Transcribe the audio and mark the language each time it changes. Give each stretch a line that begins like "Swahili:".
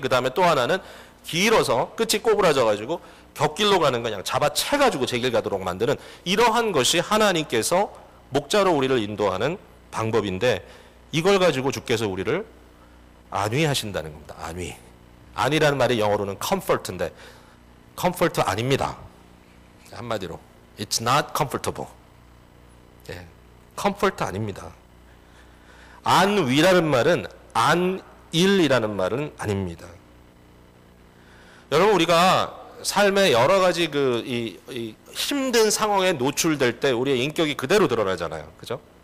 Korean: 그 다음에 또 하나는 길어서 끝이 꼬부라져가지고 곁길로 가는 거 그냥 잡아채가지고 제 길 가도록 만드는 이러한 것이 하나님께서 목자로 우리를 인도하는 방법인데 이걸 가지고 주께서 우리를 안위하신다는 겁니다. 안위. 안위라는 말이 영어로는 comfort인데 comfort 아닙니다. 한마디로
English: it's not comfortable.
Korean: 예, comfort 아닙니다. 안위라는 말은 안일이라는 말은 아닙니다. 여러분 우리가 삶의 여러 가지 이 힘든 상황에 노출될 때 우리의 인격이 그대로 드러나잖아요. 그죠?